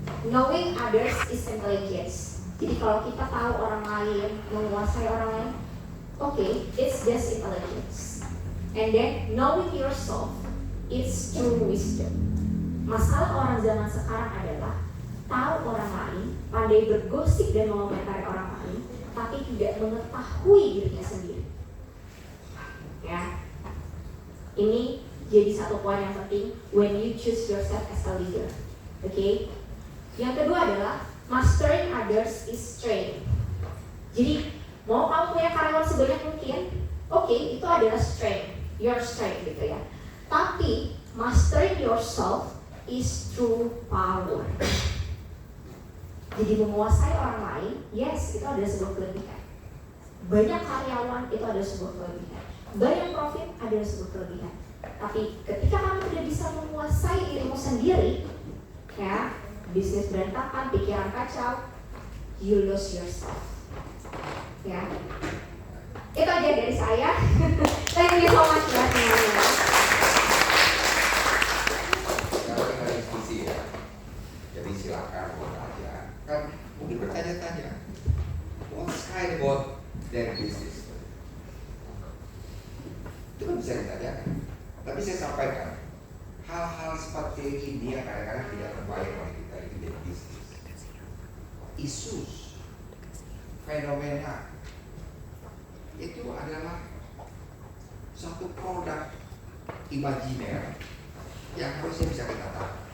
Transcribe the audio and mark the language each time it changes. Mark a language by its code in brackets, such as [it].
[en] Knowing others is intelligence. [id] Jadi kalau kita tahu orang lain, [en] menguasai orang lain, okay, it's just intelligence. And then knowing yourself, it's true wisdom. [id] Masalah orang zaman sekarang adalah tahu orang lain, pandai bergosip dan mengomentari orang lain, tapi tidak mengetahui dirinya sendiri. Ya, ini jadi satu poin yang penting [en] when you choose yourself as a leader. [id] Okay? Yang kedua adalah [en] Mastering others is strength. [id] Jadi mau kamu punya karyawan sebanyak mungkin, oke, itu adalah strength, your strength gitu ya. [en] Tapi mastering yourself is true power. [id] Jadi menguasai orang lain, yes, itu adalah sebuah kelebihan. Banyak karyawan itu adalah sebuah kelebihan. Banyak profit adalah sebuah kelebihan. Tapi ketika kamu tidak bisa menguasai dirimu sendiri, ya, bisnis berantakan, pikiran kacau, [en] you lose yourself. [id] Ya, itu aja dari saya. [en] Thank you so much [id] buat semuanya. Sekarang kita diskusi ya. Jadi silakan bertanya. Kan mungkin bertanya-tanya. [en] What's kind about their business? [id] Itu kan bisa ditanyakan. Tapi saya sampaikan, hal-hal seperti ini yang kadang-kadang tidak terbayang oleh kita itu jadi bisnis. Isus, fenomena itu adalah suatu produk imajiner yang harusnya bisa kita tahu.